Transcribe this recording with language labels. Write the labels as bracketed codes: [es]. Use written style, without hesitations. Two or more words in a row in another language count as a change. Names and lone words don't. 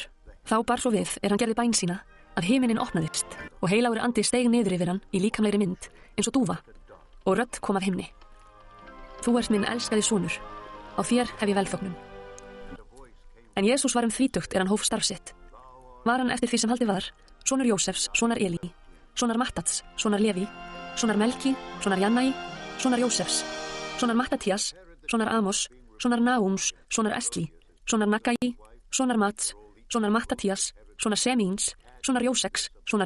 [is] Þá bar svo við, hann gerði bæn sína, að himinin opnaðist og heilagur andi steig niður yfir hann í líkamlegri mynd, eins og dúfa, og rödd kom af himni. Þú ert minn elskaði sonur, á þér hef ég velþóknun. En Jesús var þrítugt hann hóf starf sitt. Var hann eftir því sem haldið var, sonur Jósefs, sonar Elí, sonar Mattats, sonar Leví, sonar Melki, sonar Jannai, sonar Jósefs, sonar Mattatías, sonar Amos, sonar Naúms, sonar Esli, sonar Nagai, sonar Mats, sonar Mattatías, sonar Semíns, sonar Jóseks, sonar